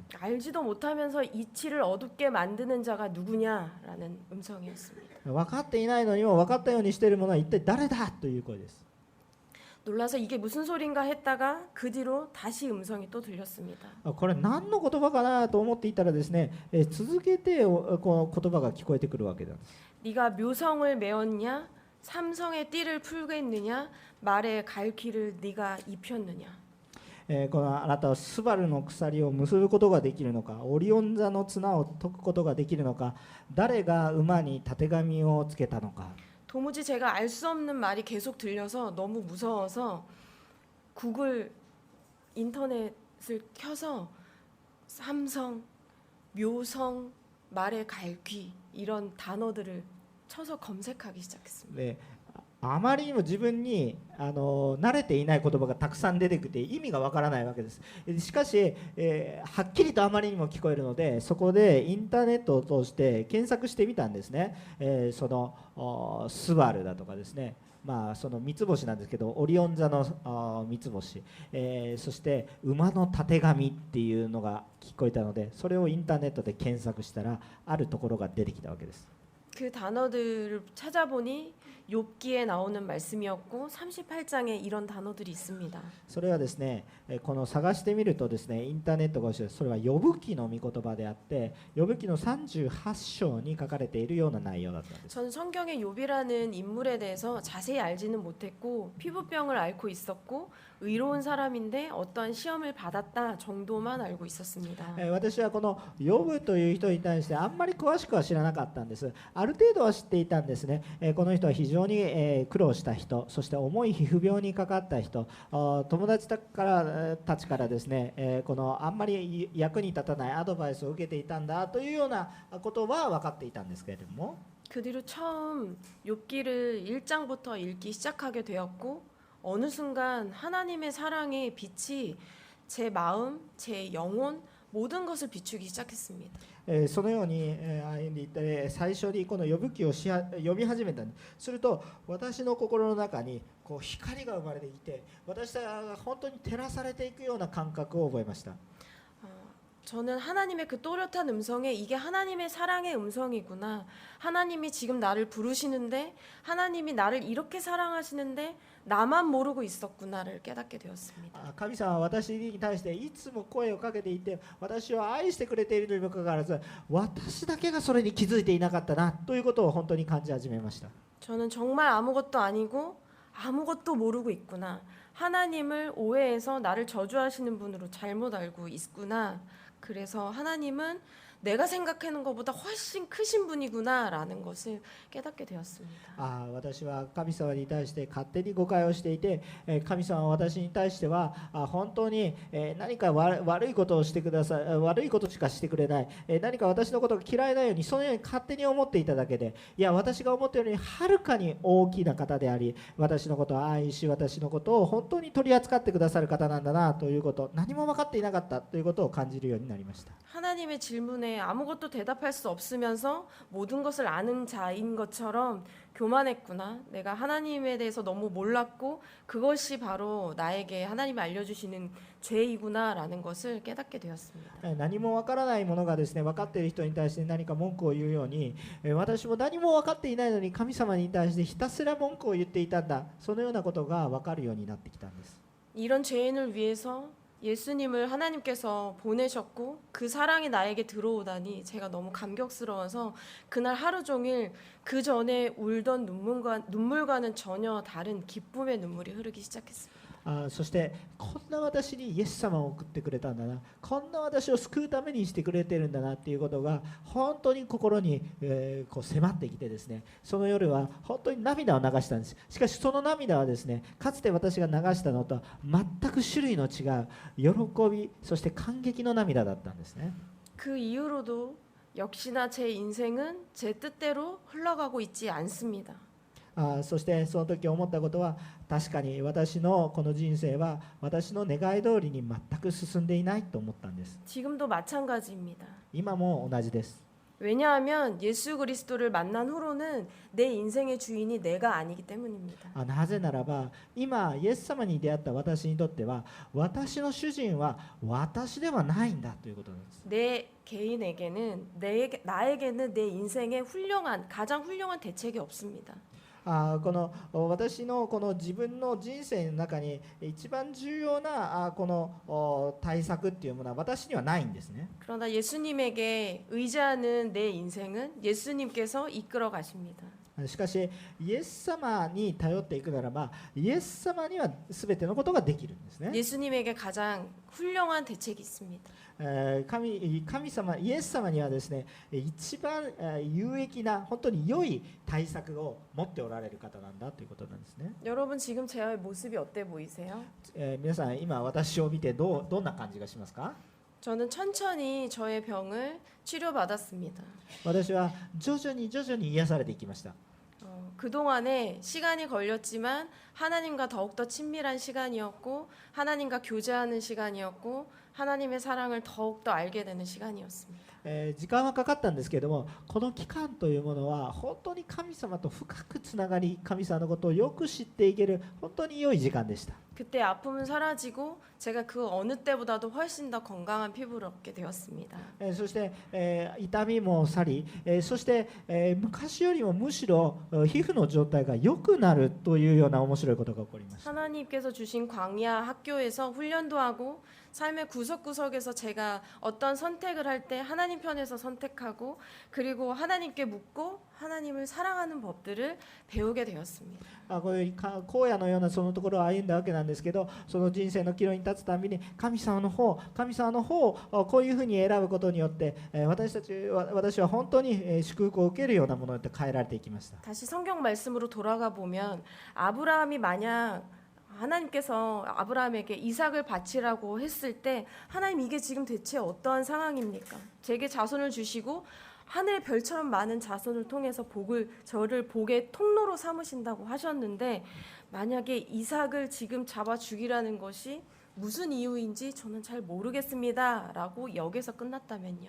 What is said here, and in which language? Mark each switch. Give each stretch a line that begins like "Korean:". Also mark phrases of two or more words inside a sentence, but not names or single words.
Korean: 알지도 못하면서 이치를 어둡게 만드는 자가 누구냐라는 음성이었습니다.
Japanese: 分かっていないのにも分かったようにしているものは一体誰だという声です。
Korean: 놀라서 이게 무슨 소린가 했다가 그 뒤로 다시 음성이 또 들렸습니다.
Japanese: これ何の言葉かなと思っていたらですね、続けてこの言葉が聞こえてくるわけです。
Korean: 네가 묘성을 메었냐? 삼성의 띠를 풀겠느냐? 말의 갈퀴를 네가 입혔느냐?
Japanese: このあなたはスバルの鎖を結ぶことができるのか、オリオン座の綱を解くことができるのか、誰が馬にたてがみをつけたのか。
Korean: 도무지 제가 알 수 없는 말이 계속 들려서 너무 무서워서 구글 인터넷을 켜서 삼성, 묘성, 말의 갈퀴 이런 단어들을 쳐서 검색하기 시작했습니다.
Japanese: であまりにも自分に慣れていない言葉がたくさん出てきて意味がわからないわけです。しかし、はっきりとあまりにも聞こえるので、そこでインターネットを通して検索してみたんですね。そのスバルだとかですね、まあ、その三つ星なんですけどオリオン座の三つ星、そして馬のたてがみっていうのが聞こえたので、それをインターネットで検索したらあるところが出てきたわけです。
Korean: 그 단어들을 찾아보니 욥기에 나오는 말씀이었고 38장에 이런 단어들이 있습니다.
Japanese: それはですね、この探してみるとですね、インターネットが教える、それはヨブ記の御言葉であって、ヨブ記の38章に書かれているような内容だったんです。
Korean: 전 성경의 욥이라는 인물에 대해서 자세히 알지는 못했고 피부병을 앓고 있었고 의로운 사람인데 어떠한 시험을 받았다 정도만 알고 있었습니다.
Japanese: 私はこのヨブという人に対してあんまり詳しくは知らなかったんです。ある程度は知っていたんですね。この人は非常に苦労した人、そして重い皮膚病にかかった人、友達たちからですね、このあんまり役に立たないアドバイスを受けていたんだというようなことは分かっていたんですけれども、
Korean: 그 뒤로 처음 욥기를 1장부터 읽기 시작하게 되었고 어느 순간 하나님의 사랑의 빛이 제 마음, 제 영혼 모든 것을 비추기 시작했습니다.
Japanese: そのように歩んでいって最初にこの呼ぶ記を読み始めたんです。すると私の心の中にこう光が生まれていて、私が本当に照らされていくような感覚を覚えました。
Korean: 저는 하나님의 그 또렷한 음성에 이게 하나님의 사랑의 음성이구나. 하나님이 지금 나를 부르시는데 하나님이 나를 이렇게 사랑하시는데 나만 모르고 있었구나를 깨닫게 되었습니다.
Japanese: 神様は私に対していつも声をかけていて、私を愛してくれているにもかかわらず、私だけがそれに気づいていなかったなということを本当に感じ始めました。
Korean: 저는 정말 아무것도 아니고 아무것도 모르고 있구나. 하나님을 오해해서 나를 저주하시는 분으로 잘못 알고 있구나. 그래서 하나님은 내가 생각하는 것보다 훨씬 크신 분이구나라는 것을 깨닫게 되었습니다.
Japanese: 私は神様に対して勝手に誤解をしていて、神様は私に対しては本当に何か悪いことをしてください、悪いことしかしてくれない、何か私のことが嫌いなようにそのように勝手に思っていただけで、いや私が思ったよりはるかに大きな方であり、私のことを愛し、私のことを本当に取り扱ってくださる方なんだなということ、何も分かっていなかったということを感じるようになりました。
Korean: 하나님의 질문에 아무것도 대답할 수 없으면서 모든 것을 아는 자인 것처럼 교만했구나. 내가 하나님에 대해서 너무 몰랐고 그것이 바로 나에게 하나님이 알려주시는 죄이구나라는 것을 깨닫게 되었습니다.
Japanese: 何もわからないものがですね、分かっている人に対して何か文句を言うように、私も何も分かっていないのに神様に対してひたすら文句を言っていたんだ、そのようなことが分かるようになってきたんです。
Korean: 이런 죄인을 위해서 예수님을 하나님께서 보내셨고 그 사랑이 나에게 들어오다니 제가 너무 감격스러워서 그날 하루 종일 그 전에 울던 눈물과는 전혀 다른 기쁨의 눈물이 흐르기 시작했습니다.
Japanese: そしてこんな私にイエス様を送ってくれたんだな、こんな私を救うためにしてくれてるんだなっていうことが本当に心に、こう迫ってきてですね、その夜は本当に涙を流したんです。しかしその涙はですね、かつて私が流したのとは全く種類の違う喜び、そして感激の涙だったんですね。
Korean: 그 이후로도 역시나 제 인생은 제 뜻대로 흘러가고 있지 않습니다.
Japanese: そしてその時思ったことは、確かに私のこの人生は私の願い通りに全く進んでいないと思ったんです。
Korean: 지금도 마찬가지입니다.
Japanese: 今も同じです。
Korean: 왜냐하면 예수 그리스도를 만난 후로는 내 인생의 주인이 내가 아니기 때문입니다.
Japanese: なぜならば今イエス様に出会った私にとっては、私の主人は私ではないんだということなんです。
Korean: 내 개인에게는 나에게는 내 인생의 가장 훌륭한 대책이 없습니다.
Japanese: この私のこの自分の人生の中に一番重要なこの対策っていうものは私にはないんですね。
Korean: 그러나 예수님에게 의지하는 내 인생은 예수님께서 이끌어 가십니다.
Japanese: しかしイエス様に頼っていくならば、イエス様には全てのことができるんですね。
Korean: 예수님에게 가장 훌륭한 대책이 있습니다.
Japanese: 神様イエス様にはですね、一番有益な本当に良い対策を持っておられる方なんだということなんですね。
Korean: 여러분 지금 제 모습이 어때 보이세요?
Japanese: 皆さん今私を見てどんな感じがしますか？
Korean: 저는 천천히 저의 병을 치료받았습니다.
Japanese: 私は徐々に癒されていきました。
Korean: 그동안에 시간이 걸렸지만 하나님과 더욱더 친밀한 시간이었고 하나님과 교제하는 시간이었고 하나님의 사랑을 더욱더 알게 되는 시간이었습니다.
Japanese: 時間はかかったんですけれども、この期間というものは本当に神様と深くつながり、神様のことをよく知っていける本当に良い時間でした。
Korean: 그때 아픔은 사라지고 제가 그 어느 때보다도 훨씬 더 건강한 피부를 얻게 되었습니다.
Japanese: そして、痛みも去り、そして、昔よりもむしろ皮膚の状態が良くなるというような面白いことが起こりました。
Korean: 하나님께서 주신 광야 학교에서 훈련도 하고 삶의 구석구석에서 제가 어떤 선택을 할 때 하나님 편에서 선택하고 그리고 하나님께 묻고 하나님을 사랑하는 법들을 배우게 되었습니다.
Japanese: こういう荒野のようなそのところを歩んだわけなんですけど、その人生の岐路に立つたびに神様の方をこういうふうに選ぶことによって、私は本当に祝福を受けるようなものに変えられていきました。
Korean: 다시 성경 말씀으로 돌아가 보면 아브라함이 만약 하나님께서 아브라함에게 이삭을 바치라고 했을 때 하나님 이게 지금 대체 어떠한 상황입니까? 제게 자손을 주시고 하늘의 별처럼 많은 자손을 통해서 저를 복의 통로로 삼으신다고 하셨는데 만약에 이삭을 지금 잡아 죽이라는 것이 무슨 이유인지 저는 잘 모르겠습니다라고 여기서 끝났다면요.